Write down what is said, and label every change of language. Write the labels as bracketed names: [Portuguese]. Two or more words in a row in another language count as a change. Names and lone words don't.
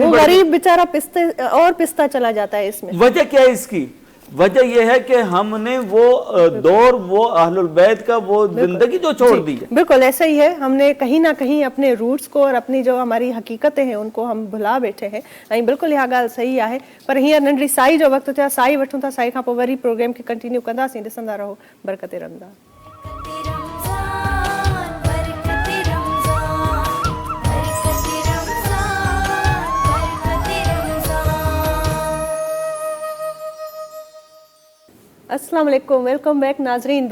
[Urdu] وہ غریب بیچارہ پستا چلا جاتا ہے. اس میں وجہ کیا ہے؟ اس کی وجہ یہ ہے کہ ہم نے وہ دور, وہ اہل البیت کا وہ زندگی جو چھوڑ دی ہے. بالکل ایسا ہی ہے, ہم نے کہیں نہ کہیں اپنے روٹس کو اور اپنی جو ہماری حقیقتیں ہیں ان کو ہم بھلا بیٹھے ہیں. [Sindhi] بالکل یہ گال صحیح ہے. پر ہیئر ننढड़ी साई जो वक़्तु थियो, साई वठूं था, साई खां पोइ वरी प्रोग्राम खे कंटिन्यू कंदासीं. ॾिसंदा रहो बरकत रमज़ान. [Arabic] السلام عليكم, [English] welcome back [Sindhi] नाज़रीन.